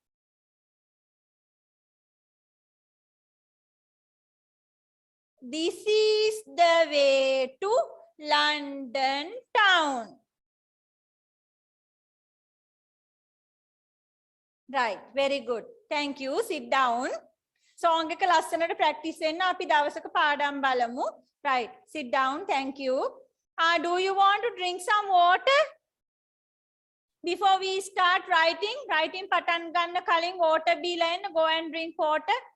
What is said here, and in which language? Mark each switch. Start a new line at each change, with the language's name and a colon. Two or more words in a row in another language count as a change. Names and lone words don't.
English: This is the way to London town. Right, very good. Thank you. Sit down.
Sinhala: Song එක ලස්සනට practice වෙන්න අපි දවසක පාඩම් බලමු.
English: Right, sit down. Thank you. Do you want to drink some water? Before we start writing
Sinhala: පටන් ගන්න කලින් water බීලා එන්න.
English: Go and drink water.